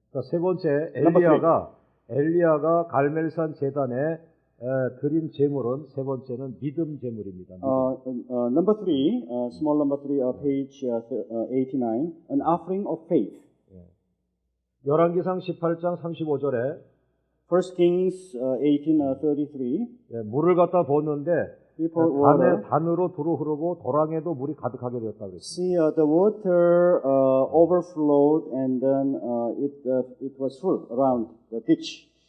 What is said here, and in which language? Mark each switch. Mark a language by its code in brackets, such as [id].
[ko] 세 번째 엘리야가 갈멜산 제단에 드린 제물은 세 번째는 믿음 제물입니다. [en] Number 3, small number 3, page 89, an offering of faith. [ko] 열왕기상 18장 35절에 [en] First Kings 18:33. [ko] 예, 물을 갖다 붓는데 [en] He poured water. [ko] 단으로 두루 흐르고 도랑에도 물이 가득하게 되었다 그랬습니다. [en] See, the water overflowed, and then it was full around the ditch.